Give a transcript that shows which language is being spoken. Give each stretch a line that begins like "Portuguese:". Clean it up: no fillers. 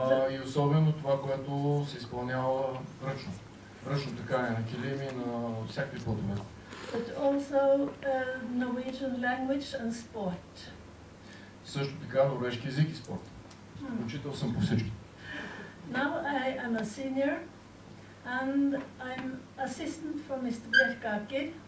Bulgarian: И особено това, което се изпълнява ръчно. Ръчно текане на килими, на всякакви плодове.
English: But also Norwegian language and sport.
Bulgarian: Също така норвежки език и спорт. Учител съм по всички.
English: Now I am a senior and I'm assistant for Mr. Bjerkaker